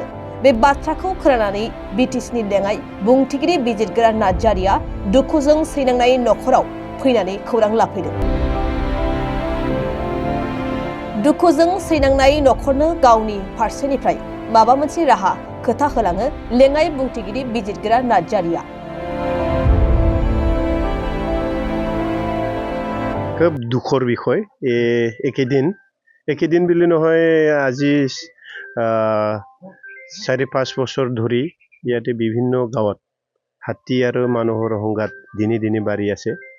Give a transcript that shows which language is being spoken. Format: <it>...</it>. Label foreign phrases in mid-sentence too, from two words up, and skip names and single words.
<brx>बे बाथ्राखौ खोनानानै बिटिसिनि लेङाइ बुंथिगिरि बिजिरगिरि नार्जारिया दुखुजों सैनांनाय नखराव फैनानै खौरां लाफैदों। दुखुजों सैनांनाय नखरनो गावनि फारसेनिफ्राय माबा मोनसे राहा खोथा होलाङो लेङाइ बुंथिगिरि बिजिरगिरि नार्जारिया।</brx> <as>খুব দুখৰ বিষয়। একেদিন বুলি নহয়, আজি 4-5 বছৰ ধৰি ইয়াতে বিভিন্ন গাঁৱত হাতী আৰু মানুহৰ সংঘাত দিনে দিনে বাঢ়ি আছে।</as>